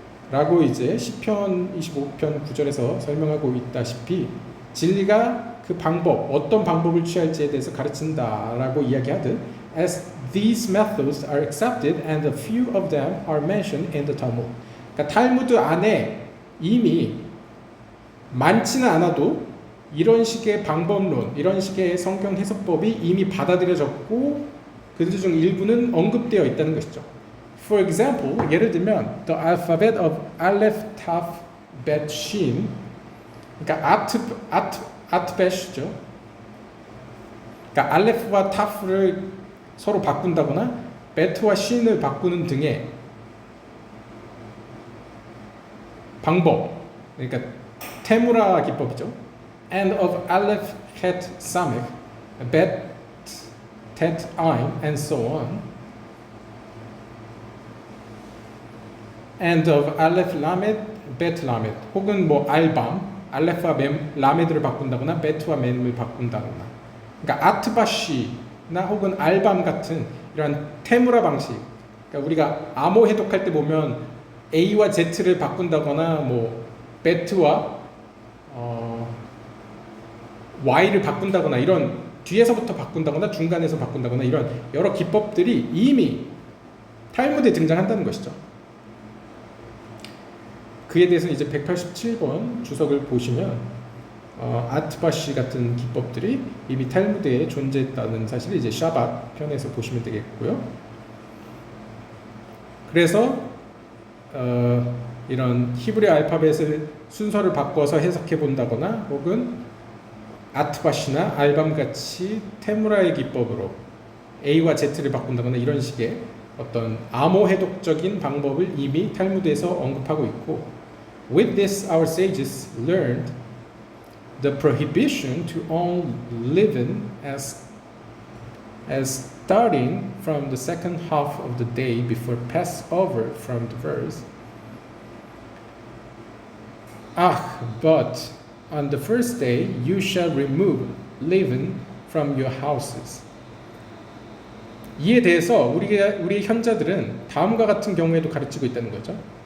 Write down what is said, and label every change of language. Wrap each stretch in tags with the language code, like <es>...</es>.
<ko>라고 이제 시편 25편 9절에서 설명하고 있다시피 진리가 그 방법, 어떤 방법을 취할지에 대해서 가르친다라고 이야기하듯</ko> <en>as these methods are accepted and a few of them are mentioned in the Talmud.</en> <ko>그러니까 탈무드 안에 이미 많지는 않아도 이런 식의 방법론, 이런 식의 성경 해석법이 이미 받아들여졌고 그들 중 일부는 언급되어 있다는 것이죠.</ko> <en>For example,</en> <ko>예를 들면</ko> <en>the alphabet of Aleph, Taf, Bet, Shin</en> <ko>그러니까 아트벳이죠. 그러니까 알레프와 타프를 서로 바꾼다거나 베트와 신을 바꾸는 등의 방법 그러니까 테무라 기법이죠.</ko> <en>And of Aleph, Het, Samech, Bet, Tet, Ain, and so on. And of Aleph, Lamed, Bet, Lamed.</en> <ko>혹은 뭐 알밤, 알레프와 라메드를 바꾼다거나 베트와 mem을 바꾼다거나. 그러니까 아트바시나 혹은 알밤 같은 이런 테무라 방식. 그러니까 우리가 암호 해독할 때 보면 A와 Z를 바꾼다거나 뭐 베트와 Y를 바꾼다거나 이런 뒤에서부터 바꾼다거나 중간에서 바꾼다거나 이런 여러 기법들이 이미 탈무드에 등장한다는 것이죠. 그에 대해서는 이제 187번 주석을 보시면 아트바시 같은 기법들이 이미 탈무드에 존재했다는 사실을 이제 샤밧 편에서 보시면 되겠고요. 그래서 이런 히브리 알파벳을 순서를 바꿔서 해석해 본다거나 혹은 아트바시나 알밤같이 테무라의 기법으로 A와 Z를 바꾼다거나 이런 식의 어떤 암호 해독적인 방법을 이미 탈무드에서 언급하고 있고</ko> <en>With this our sages learned the prohibition to own leaven as starting from the second half of the day before Passover from the verse but on the first day you shall remove leaven from your houses.</en> <ko>이에 대해서 우리 현자들은 다음과 같은 경우에도 가르치고 있다는 거죠.</ko>